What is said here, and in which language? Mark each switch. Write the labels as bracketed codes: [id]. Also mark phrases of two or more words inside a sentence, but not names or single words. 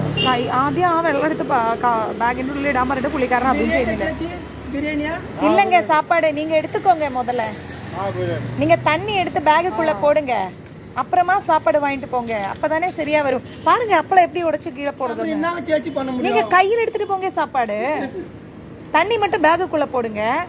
[ml] ആദ്യം ആ വെള്ളം എടുത്ത് ബാഗിൻ്റെ ഉള്ളിൽ ഇടാൻ പറഞ്ഞിട്ട് പുള്ളിക്കാരൻ അതും ചെയ്യുന്നില്ല. [ta] இல்லைங்க சாப்பாடு நீங்க எடுத்துக்கோங்க. முதல்ல நீங்க தண்ணி எடுத்து பேகுக்குள்ள போடுங்க. அப்புறமா சாப்பாடு வாங்கிட்டு போங்க. அப்பதானே சரியா வரும். பாருங்க அப்பளம் எப்படி உடைச்சு கீழே போடுறது. நீங்க கையில் எடுத்துட்டு போங்க சாப்பாடு. தண்ணி மட்டும் பேகுக்குள்ள போடுங்க.